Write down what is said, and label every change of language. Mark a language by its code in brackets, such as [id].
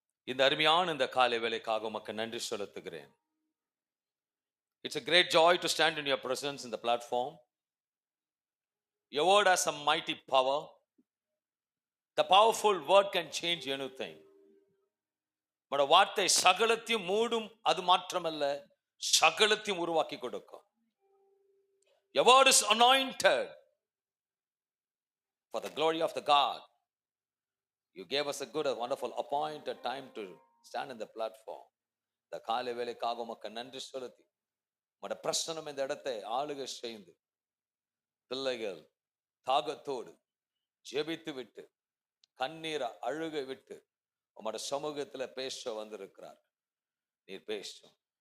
[ta] இந்த அருமையான இந்த காலை வேளைக்காக உமக்கு நன்றி செலுத்துகிறேன். [en] It's a great joy to stand in your presence in the platform. Your word has a mighty power. The powerful word can change anything. [ta] உம்முடைய வார்த்தை சகலத்தையும் மூடும், அது மாற்றமல்ல, சகலத்தையும் உருவாக்கி கொடுக்கும். [en] Your word is anointed for the glory of the God. You gave us a good, a wonderful appointed time to stand in the platform. [ta] இந்த காலை வேளைக்காக உமக்கு நன்றி செலுத்தி உம்முடைய பிரசன்னம் இந்த இடத்தை ஆளுகை செய்து பிள்ளைகள் தாகத்தோடு ஜெபித்து விட்டு கண்ணீரை அழுகை விட்டு உம்முடைய சமூகத்துல பேச வந்திருக்கிறார். நீர் பேசும்.